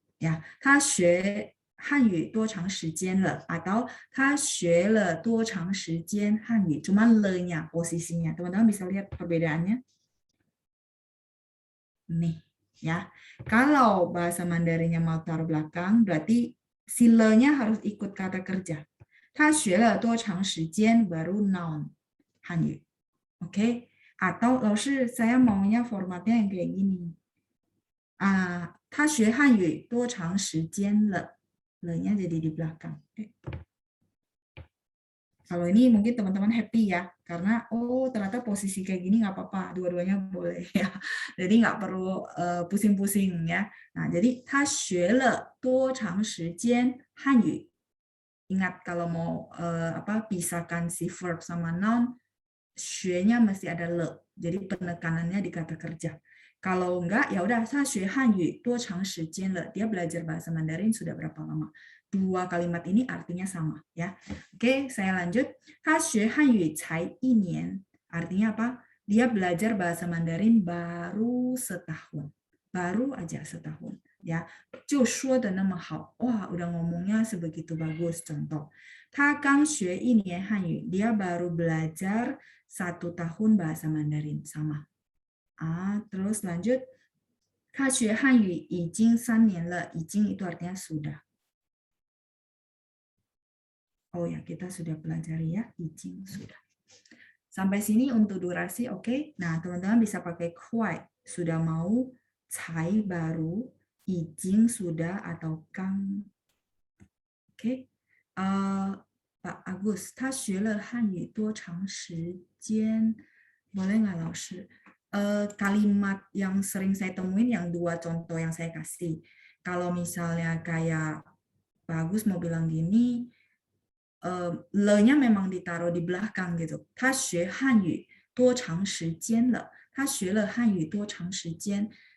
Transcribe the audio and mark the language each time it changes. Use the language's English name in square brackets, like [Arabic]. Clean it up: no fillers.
[Indonesian] Ya, [Chinese] 他学汉语多长时间了 [Indonesian] atau [Chinese] 他学了多长时间汉语 [Indonesian] cuma le-nya posisinya teman-teman bisa lihat perbedaannya nih ya. Kalau bahasa Mandarinnya mau taruh belakang berarti si le-nya harus ikut kata kerja. [Chinese] 他学了多长时间 [Indonesian] baru noun Hanyu. Oke? Atau 老师 saya maunya formatnya yang kayak gini. [Chinese] 他学汉语多长时间了 [Indonesian] le-nya jadi di belakang. Kalau ini mungkin teman-teman happy ya, karena ternyata posisi kayak gini nggak apa-apa, dua-duanya boleh ya. Jadi nggak perlu pusing-pusing ya. [Chinese] Nah, jadi 他学了多长时间汉语. [Indonesian] Ingat kalau mau pisahkan si verb sama noun, 学-nya mesti ada le. Jadi penekanannya di kata kerja. Kalau enggak, ya udah, [Chinese] 他学汉语多长时间了. [Indonesian] Dia belajar bahasa Mandarin sudah berapa lama. Dua kalimat ini artinya sama. Ya. Oke, saya lanjut. [Chinese] 他学汉语才1年. [Indonesian] Artinya apa? Dia belajar bahasa Mandarin baru setahun. Baru aja setahun. Ya, [Chinese] 就说的那么好. [Indonesian] Wah, udah ngomongnya sebegitu bagus. Contoh. [Chinese] 他刚学1年汉语. [Indonesian] Dia baru belajar 1 tahun bahasa Mandarin. Sama. Terus lanjut. [Chinese] 他学汉语已经3年了. [Indonesian] 已经 itu artinya sudah. Oh ya, kita sudah pelajari ya. 已经 sudah. Sampai sini untuk durasi, oke. Nah, teman-teman bisa pakai 快 sudah mau, 才 baru, 已经 sudah atau 刚. Oke. [Chinese] Pak Agus, 他学了汉语多长时间? [Indonesian] Boleh nggak, 老师? Kalimat yang sering saya temuin yang 2 contoh yang saya kasih. Kalau misalnya kayak Pak Agus mau bilang gini, le-nya memang ditaruh di belakang gitu. [Chinese] 他学汉语多长时间了?他学了汉语多长时间?